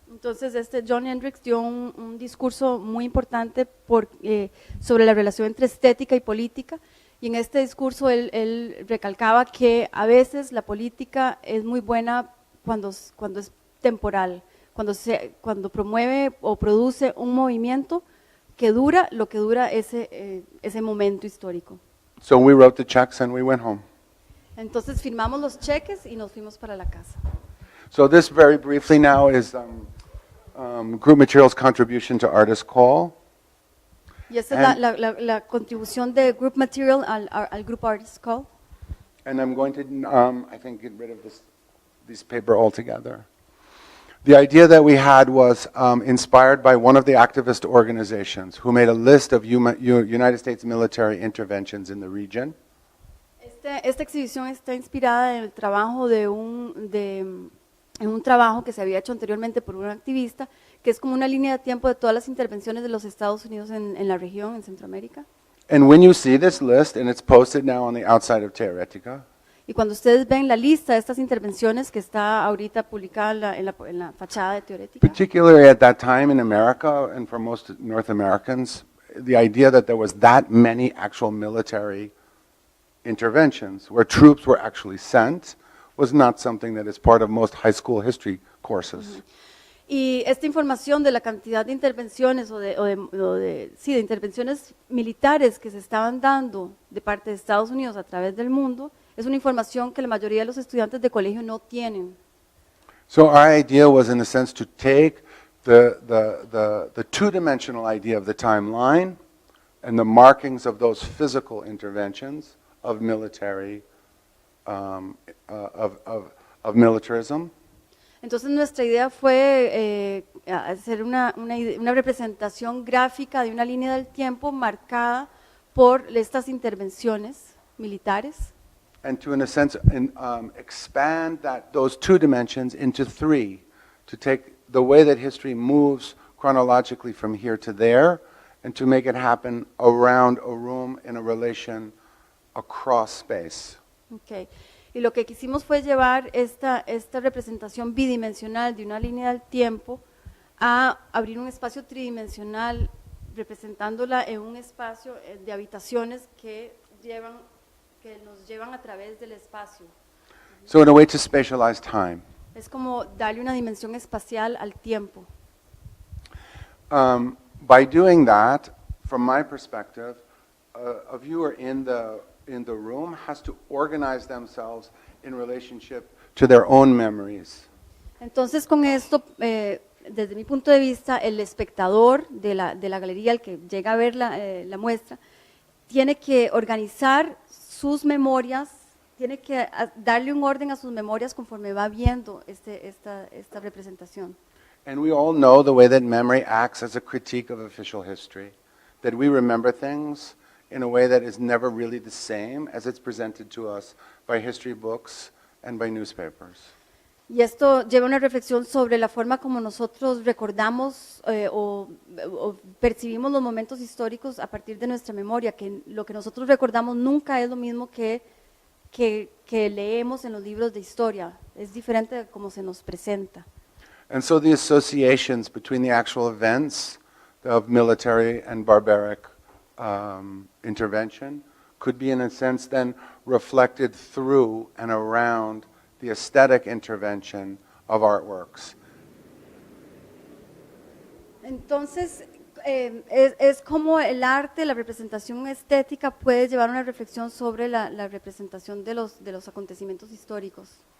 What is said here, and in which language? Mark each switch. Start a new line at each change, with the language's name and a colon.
Spanish: Entonces, John Hendricks dio un discurso muy importante sobre la relación entre estética y política, y en este discurso él recalcaba que a veces la política es muy buena cuando es temporal, cuando promueve o produce un movimiento que dura lo que dura ese momento histórico.
English: So we wrote the checks and we went home.
Spanish: Entonces firmamos los cheques y nos fuimos para la casa.
English: So this very briefly now is Group Materials contribution to Artist Call.
Spanish: Y esa es la contribución de Group Material al Group Artist Call.
English: And I'm going to, I think, get rid of this paper altogether. The idea that we had was inspired by one of the activist organizations who made a list of United States military interventions in the region.
Spanish: Esta exhibición está inspirada en el trabajo en un trabajo que se había hecho anteriormente por un activista, que es como una línea de tiempo de todas las intervenciones de los Estados Unidos en la región, en Centroamérica.
English: And when you see this list, and it's posted now on the outside of TEORETICA,
Spanish: y cuando ustedes ven la lista de estas intervenciones que está ahorita publicada en la fachada de TEORETICA,
English: particularly at that time in America and for most North Americans, the idea that there was that many actual military interventions where troops were actually sent was not something that is part of most high school history courses.
Spanish: Y esta información de la cantidad de intervenciones de intervenciones militares que se estaban dando de parte de Estados Unidos a través del mundo es una información que la mayoría de los estudiantes de colegio no tienen.
English: So our idea was, in a sense, to take the two-dimensional idea of the timeline and the markings of those physical interventions of military of militarism.
Spanish: Entonces nuestra idea fue hacer una representación gráfica de una línea del tiempo marcada por estas intervenciones militares.
English: And to, in a sense, expand those two dimensions into three, to take the way that history moves chronologically from here to there, and to make it happen around a room in a relation across space. Okay.
Spanish: Y lo que quisimos fue llevar esta representación bidimensional de una línea del tiempo a abrir un espacio tridimensional, representándola en un espacio de habitaciones que nos llevan a través del espacio.
English: So in a way to spatialize time.
Spanish: Es como darle una dimensión espacial al tiempo.
English: By doing that, from my perspective, a viewer in the room has to organize themselves in relationship to their own memories.
Spanish: Entonces con esto, desde mi punto de vista, el espectador de la galería, el que llega a ver la muestra, tiene que organizar sus memorias, tiene que darle un orden a sus memorias conforme va viendo esta representación.
English: And we all know the way that memory acts as a critique of official history, that we remember things in a way that is never really the same as it's presented to us by history books and by newspapers.
Spanish: Y esto lleva una reflexión sobre la forma como nosotros recordamos o percibimos los momentos históricos a partir de nuestra memoria, que lo que nosotros recordamos nunca es lo mismo que leemos en los libros de historia, es diferente de cómo se nos presenta.
English: And so the associations between the actual events of military and barbaric intervention could be, in a sense, then reflected through and around the aesthetic intervention of artworks.
Spanish: Entonces, Es como el arte, la representación estética puede llevar una reflexión sobre la representación de los acontecimientos históricos.